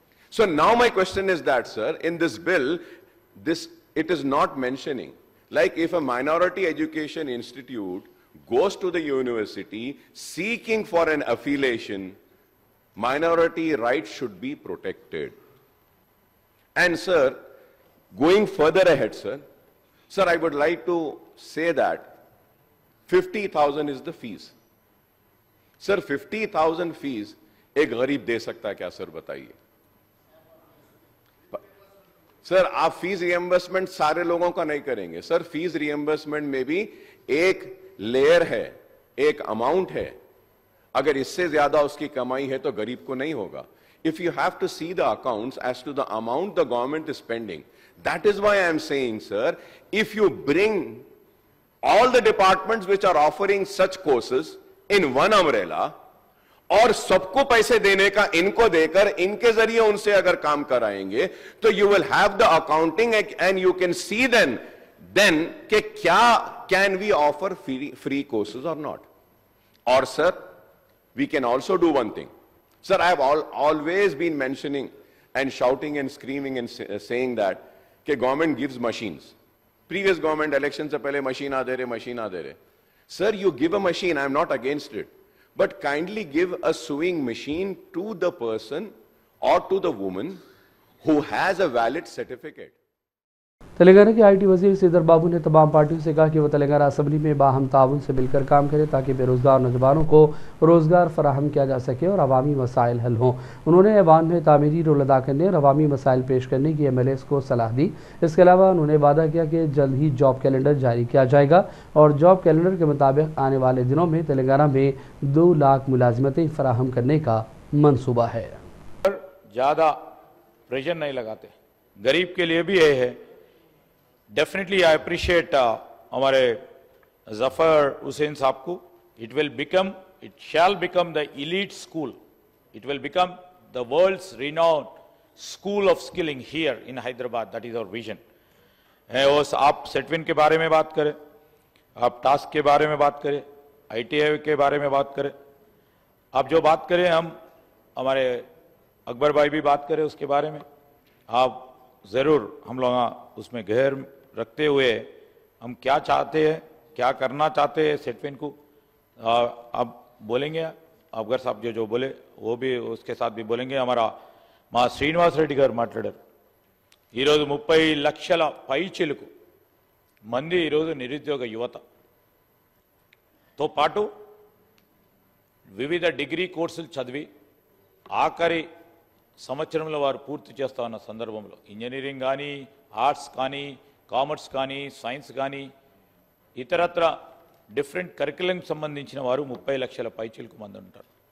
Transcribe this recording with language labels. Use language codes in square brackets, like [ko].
[en] So now my question is that, sir, in this bill, it is not mentioning, like if a minority education institute goes to the university seeking for an affiliation, minority rights should be protected. And sir, going further ahead, sir, I would like to say that 50,000 is the fees. [hi] Sir, 50,000 fees एक गरीब दे सकता है क्या sir, बताइए sir. आप fees reimbursement सारे लोगों का नहीं करेंगे सर। फीस रिएंबर्समेंट में भी एक लेयर है, एक अमाउंट है। अगर इससे ज्यादा उसकी कमाई है तो गरीब को नहीं होगा। [en] If you have to see the accounts as to the amount the government is spending, that is why I am saying, sir, if you bring all the departments which are offering such courses in one umbrella, [hi] और सबको पैसे देने का इनको देकर इनके जरिए उनसे अगर काम कराएंगे तो [en] you will have the accounting and you can see then [hi] कि क्या [en] can we offer free courses or not. Or sir, we can also do one thing. Sir, I have always been mentioning and shouting and screaming and saying that कि government gives machines. Previous government election [hi] से पहले machine आ दे रहे. [en] Sir, you give a machine, I am not against it. But kindly give a sewing machine to the person or to the woman who has a valid certificate. [hi] Telangana के IT वजीर श्रीधर बाबू ने तमाम पार्टियों से कहा कि वह तेलंगाना असम्बली में बाहम ताउन से मिलकर काम करें ताकि बेरोजगार नौजवानों को रोजगार फराहम किया जा सके और अवामी मसाइल हल हों। उन्होंने ऐवान में तामीरी रोल अदा करने और अवामी मसाइल पेश करने की MLAs को सलाह दी। इसके अलावा उन्होंने वादा किया कि जल्द ही जॉब कैलेंडर जारी किया जाएगा और जॉब कैलेंडर के मुताबिक आने वाले दिनों में तेलंगाना में 2 लाख मुलाजिमतें फराहम करने का मंसूबा है। ज़्यादा प्रेशर नहीं लगाते, गरीब के लिए भी ये है। [en] Definitely, I appreciate [hi] हमारे जफर हुसैन साहब को। [en] It shall become the elite school. It will become the world's renowned school of skilling here in Hyderabad. That is our vision. [hi] और आप सेटविन के बारे में बात करें, आप टास्क के बारे में बात करें, ITI के बारे में बात करें, आप जो बात करें, हम हमारे अकबर भाई भी बात करें उसके बारे में। आप ज़रूर हम लोग उसमें गहर रखते हुए हम क्या चाहते हैं, क्या करना चाहते हैं सेटविन को आप बोलेंगे। अफगर साहब जो बोले वो भी उसके साथ भी बोलेंगे। हमारा [te] మా శ్రీనివాస్ రెడ్డి గారు మాట్లాడారు। ఈరోజు 30 లక్షల పైచిలుకు మంది ఈరోజు నిరుద్యోగ యువతతో పాటు వివిధ డిగ్రీ కోర్సులు చదివి ఆఖరి సంవత్సరంలో వారు పూర్తి చేస్తా ఉన్న సందర్భంలో ఇంజనీరింగ్ కానీ, ఆర్ట్స్ కానీ, కామర్స్ కానీ, సైన్స్ కానీ, ఇతరత్ర డిఫరెంట్ కరికులంకి సంబంధించిన వారు 30 లక్షల పైచిలుకు మంది ఉంటారు।